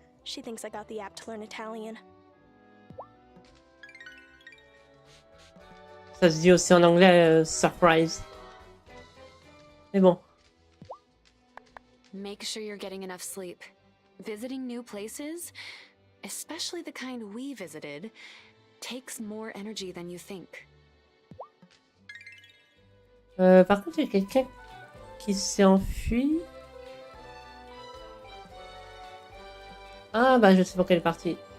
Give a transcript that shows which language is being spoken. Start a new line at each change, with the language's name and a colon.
English: She thinks I got the app to learn Italian.
French: Ça se dit aussi en anglais, surprise. Mais bon.
English: Make sure you're getting enough sleep. Visiting new places, especially the kind we visited, takes more energy than you think.
French: Par contre, il y a quelqu'un qui s'est enfui. Ah bah je sais pour quelle partie.